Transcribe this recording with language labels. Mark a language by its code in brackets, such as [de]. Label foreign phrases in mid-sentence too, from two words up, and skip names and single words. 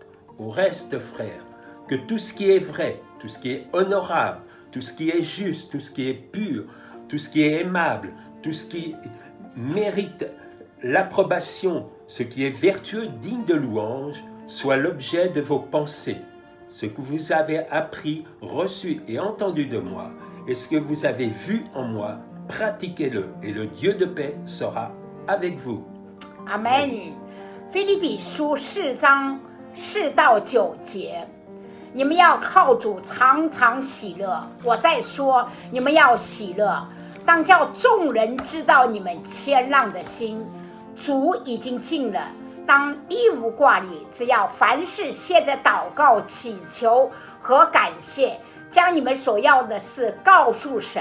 [fr] Au reste, frères, que tout ce qui est vrai, tout ce qui est honorable, tout ce qui est juste, tout ce qui est pur, tout ce qui est aimable, tout ce qui mérite l'approbation, ce qui est vertueux, digne de louange, soit l'objet de vos pensées. Ce que vous avez appris, reçu et entendu de moi, et ce que vous avez vu en moi, pratiquez-le, et le Dieu de paix sera avec vous. Amen。 [zh] 腓立比书4章4到9节，你们要靠主常常喜乐。我再说，你们要喜乐，当叫众人知道你们谦让的心。主已经尽了，当一无挂虑，只要凡事借着祷告、祈求和感谢，将你们所要的事告诉神。